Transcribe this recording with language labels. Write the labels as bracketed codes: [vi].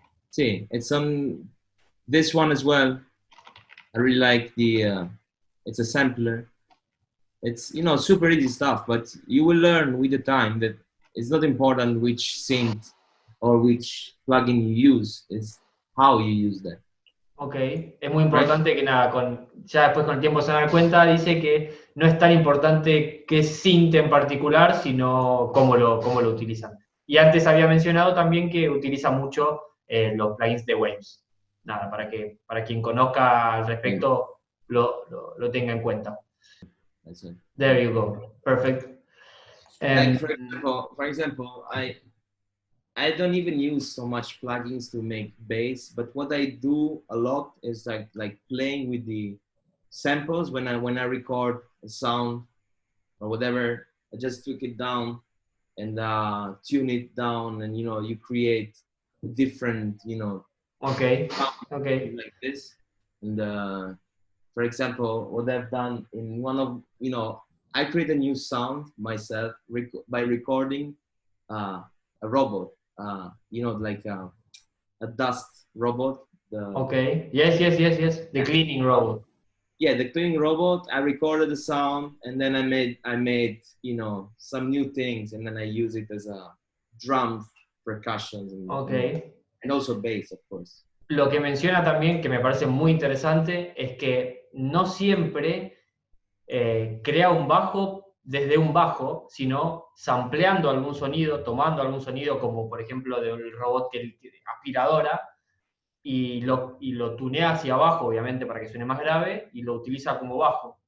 [en] see it's on this one as well. I really like the. It's a sampler. It's super easy stuff, but you will learn with the time that it's not important which synth or which plugin you use. It's how you use that. [es] Ok, es muy [en] right? [es] importante que nada, ya después con el tiempo se dan cuenta, dice que no es tan importante qué synth en particular, sino cómo lo utilizan. Y antes había mencionado también que utiliza mucho los plugins de Waves. Nada, para quien conozca al [en] Yeah, [es] respecto lo tenga en cuenta. [en] that's it. There you go. Perfect. Like Um, for example, I don't even use so much plugins to make bass, but what I do a lot is like playing with the samples when I record a sound or whatever. I just took it down and tune it down, and you create different ok, sound ok. like this. And for example, what I've done in one of I create a new sound myself by recording a robot, like a dust robot. The Ok. Yes, yes, yes, yes. The cleaning robot. Yeah, the cleaning robot. I recorded the sound, and then I made some new things, and then I use it as a drum percussions Ok. and also bass, of course. [es] Lo que menciona también, que me parece muy interesante, es que no siempre crea un bajo desde un bajo, sino sampleando algún sonido, tomando algún sonido, como por ejemplo del robot aspiradora, y lo tunea hacia abajo, obviamente, para que suene más grave, y lo utiliza como bajo.